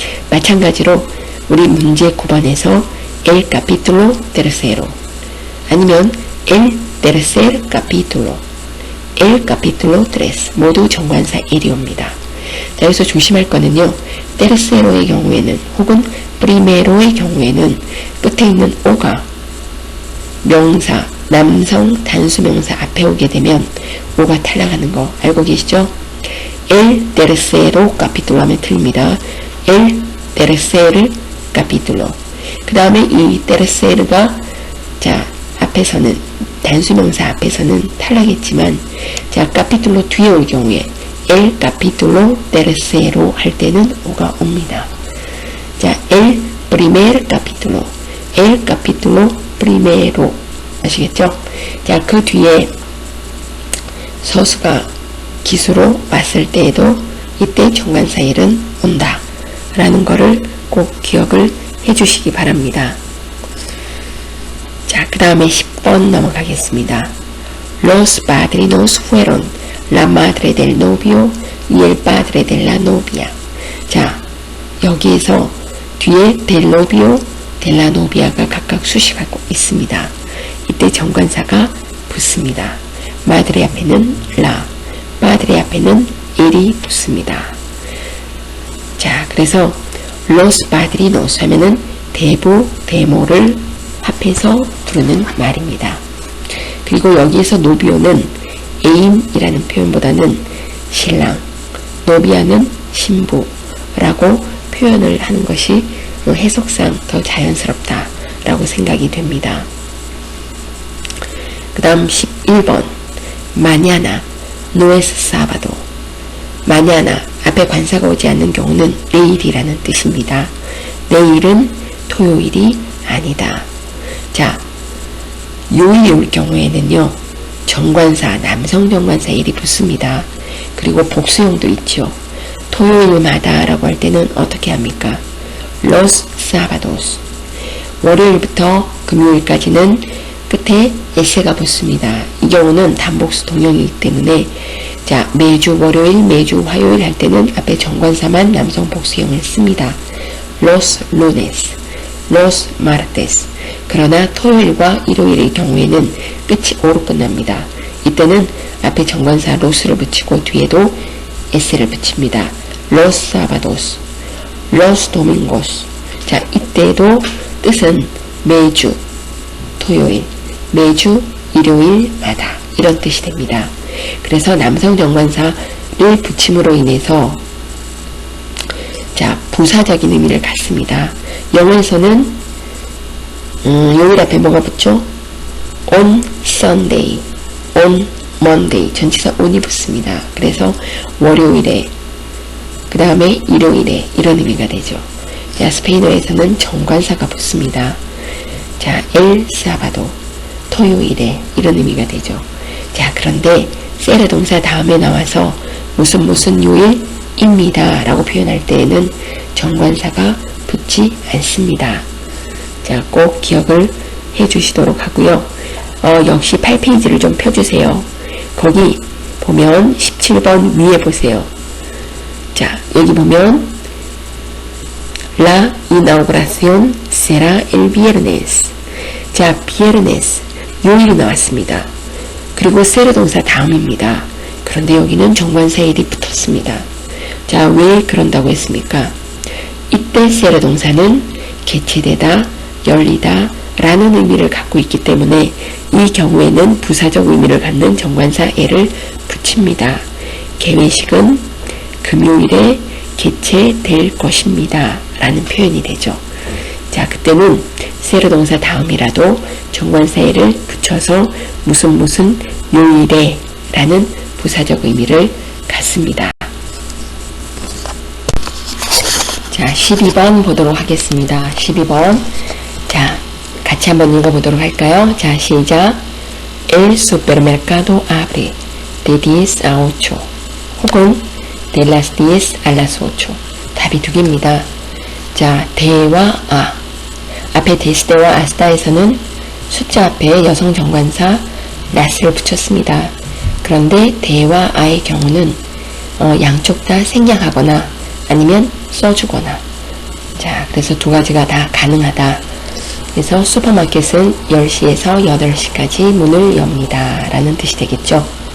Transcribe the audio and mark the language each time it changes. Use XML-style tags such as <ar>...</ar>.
<ko>마찬가지로 우리 문제 9번에서</ko> <es>el capítulo tercero</es> <ko>아니면</ko> <es>el tercer capítulo, el capítulo 3</es> <ko>모두 정관사 el이 옵니다. 자, 여기서 조심할 거는요. tercero의 경우에는 혹은 primero의 경우에는 끝에 있는 o가 명사, 남성 단수명사 앞에 오게 되면 o가 탈락하는 거 알고 계시죠?</ko> <es>el tercero capítulo</es> <ko>하면 틀립니다.</ko> <es>el tercer capítulo.</es> <ko>그 다음에 이 tercer가 자, 앞에서는 단수명사 앞에서는 탈락했지만 자, capítulo 뒤에 올 경우에</ko> <es>el capítulo tercero</es> <ko>할 때는 o가 옵니다.</ko> <es>자, el primer capítulo, el capítulo primero</es> <ko>아시겠죠? 자, 그 뒤에 서수가 기수로 왔을 때에도 이때 정관사 el은 온다 라는 거를 꼭 기억을 해 주시기 바랍니다. 자, 그 다음에 10번 넘어가겠습니다.</ko> <es>Los padrinos fueron la madre del novio y el padre de la novia.</es> <ko>자, 여기에서 뒤에</ko> <es>del novio, de la novia</es> <ko>가 각각 수식하고 있습니다. 이때 정관사가 붙습니다. madre 앞에는 la, padre 앞에는 el이 붙습니다. 자, 그래서</ko> <es>los padrinos</es> <ko>하면은 대부, 대모를 합해서 부르는 말입니다. 그리고 여기에서 노비오는 애인이라는 표현보다는 신랑, 노비아는 신부라고 표현을 하는 것이 해석상 더 자연스럽다라고 생각이 됩니다. 그 다음 11번</ko> <es>mañana no es sábado.</es> <ko>mañana 앞에 관사가 오지 않는 경우는 내일이라는 뜻입니다. 내일은 토요일이 아니다. 자, 요일이 올 경우에는요. 정관사, 남성 정관사 el이 붙습니다. 그리고 복수형도 있죠. 토요일마다 라고 할 때는 어떻게 합니까?</ko> <es>los sábados.</es> <ko>월요일부터 금요일까지는 끝에 s가 붙습니다. 이 경우는 단복수 동형이기 때문에 자, 매주 월요일, 매주 화요일 할 때는 앞에 정관사만 남성 복수형을 씁니다.</ko> <es>los lunes, los martes.</es> <ko>그러나 토요일과 일요일의 경우에는 끝이 o로 끝납니다. 이때는 앞에 정관사 los를 붙이고 뒤에도 s를 붙입니다.</ko> <es>los sábados, los domingos.</es> <ko>자, 이때도 뜻은 매주 토요일, 매주 일요일마다 이런 뜻이 됩니다. 그래서 남성 정관사를 붙임으로 인해서 자, 부사적인 의미를 갖습니다. 영어에서는 요일 앞에 뭐가 붙죠?</ko> <en>on Sunday, on Monday</en> <ko>전치사 on이 붙습니다. 그래서 월요일에 그 다음에 일요일에 이런 의미가 되죠. 자, 스페인어에서는 정관사가 붙습니다. 자,</ko> <es>el sábado</es> <ko>토요일에 이런 의미가 되죠. 자, 그런데 세르 동사 다음에 나와서 무슨 요일입니다 라고 표현할 때에는 정관사가 붙지 않습니다. 자, 꼭 기억을 해 주시도록 하고요. 역시 8페이지를 좀 펴주세요. 거기 보면 17번 위에 보세요. 자, 여기 보면</ko> <es>La inauguración será el viernes.</es> <ko>자, viernes 요일이 나왔습니다. 그리고 세르 동사 다음입니다. 그런데 여기는 정관사 el이 붙었습니다. 자, 왜 그런다고 했습니까? 이때 세르 동사는 개최되다, 열리다 라는 의미를 갖고 있기 때문에 이 경우에는 부사적 의미를 갖는 정관사 el을 붙입니다. 개회식은 금요일에 개최될 것입니다 라는 표현이 되죠. 자, 그때는 세로 동사 다음이라도 정관사에를 붙여서 무슨 요일에 라는 부사적 의미를 갖습니다. 자, 12번 보도록 하겠습니다. 12번. 자, 같이 한번 읽어보도록 할까요? 자, 시작.</ko> <es>El supermercado abre de 10 a 8</es> <ko>혹은</ko> <es>de las 10 a las 8.</es> <ko>답이 두 개입니다. 자, 대와 아. 앞에 데스대와 아스다에서는 숫자 앞에 여성 정관사 las를 붙였습니다. 그런데 대와 아의 경우는 양쪽 다 생략하거나 아니면 써주거나. 자, 그래서 두 가지가 다 가능하다. 그래서 슈퍼마켓은 10시에서 8시까지 문을 엽니다. 라는 뜻이 되겠죠.</ko>